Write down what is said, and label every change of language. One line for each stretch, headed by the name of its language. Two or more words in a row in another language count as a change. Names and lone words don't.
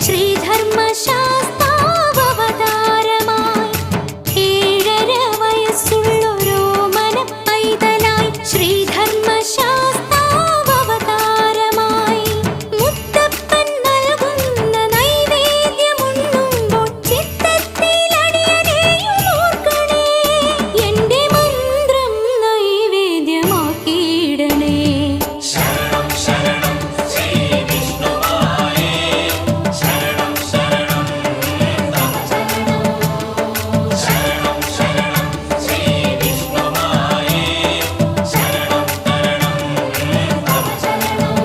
Malayalam: ശ്രീധർമ്മശാസ്താവതാരമായി ഏഴര വയസ്സുള്ളൊരു മനപ്പൈതലായി ശ്രീധർമ്മശാസ്താവതാരമായി മുത്തപ്പൻ നൽകുന്ന നൈവേദ്യമുണ്ണുമ്പോൾ ചിത്തത്തിലടിയനെയും ഓർക്കണേ എന്റെ മന്ത്രം നൈവേദ്യമാക്കിയിടണേ
Sanskrit: शरणं शरणं श्री विष्णुमाये शरणं शरणं तव चरणं शरणं शरणं श्री विष्णुमाये शरणं शरणं तव चरणं